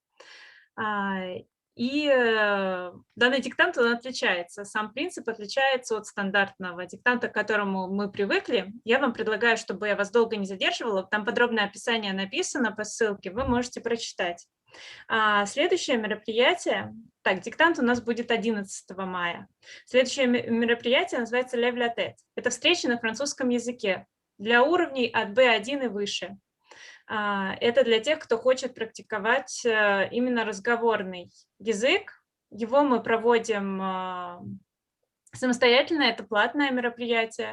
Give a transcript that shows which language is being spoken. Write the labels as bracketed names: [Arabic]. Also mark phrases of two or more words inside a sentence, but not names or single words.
[Russian] И данный диктант, он отличается, сам принцип отличается от стандартного диктанта, к которому мы привыкли. Я вам предлагаю, чтобы я вас долго не задерживала, там подробное описание написано по ссылке, вы можете прочитать. Следующее мероприятие, так, диктант у нас будет 11 мая. Следующее мероприятие называется «Lève la tête». Это встреча на французском языке для уровней от B1 и выше. Это для тех, кто хочет практиковать именно разговорный язык. Его мы проводим самостоятельно, это платное мероприятие.